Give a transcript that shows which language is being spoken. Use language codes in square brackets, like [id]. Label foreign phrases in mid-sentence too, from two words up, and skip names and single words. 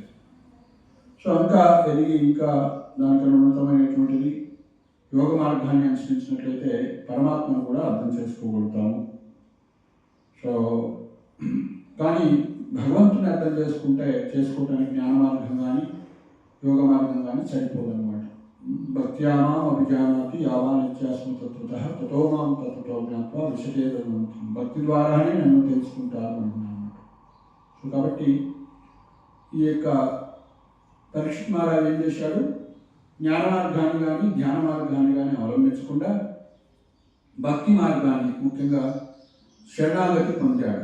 [te] సో ఇంకా ఎదిగి ఇంకా దానికన్నా ఉన్నతమైనటువంటిది యోగ మార్గాన్ని అనుసరించినట్లయితే పరమాత్మను కూడా అర్థం చేసుకోగలుగుతాము. సో కానీ భగవంతుని అర్థం చేసుకోవడానికి జ్ఞాన మార్గం కానీ యోగ మార్గం కానీ సరిపోదన్నమాట. [sa] భక్త్యామాం అభిజానాతి యావాన్ ఇత్యాస్మ తత్వతః తతో మాం తత్వతో జ్ఞాత్వా విశదే తద్వంతం. [te] భక్తి ద్వారానే నన్ను తెలుసుకుంటారు అంటున్నాను. సో కాబట్టి ఈ యొక్క పరీక్షిత్ మహారాజు ఏం చేశాడు, జ్ఞాన మార్గాన్ని కానీ ధ్యాన మార్గాన్ని కానీ అవలంబించకుండా భక్తి మార్గాన్ని ముఖ్యంగా శరణాగతి పొందాడు.